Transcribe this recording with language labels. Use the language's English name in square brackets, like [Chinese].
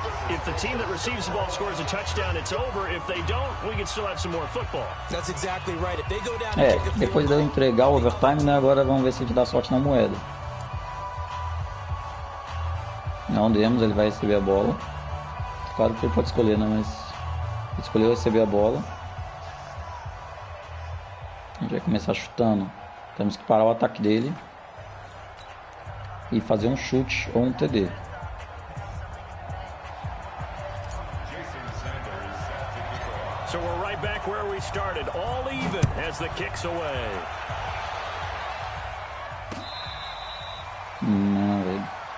[English] If the team that receives the ball scores a touchdown, it's over. If they don't, we can still have some more football. That's exactly right. If they go down and kick a field [Portuguese] depois de eu entregar o overtime, né, agora vamos ver se a gente dá sorte na moeda. Não demos, ele vai receber a bola. Claro que ele pode escolher, né, mas ele escolheu receber a bola. A gente vai começar chutando. Temos que parar o ataque dele e fazer um chute ou um TD. [English] So we're right back where we started, all even as the kick's away. [Portuguese] Não, velho.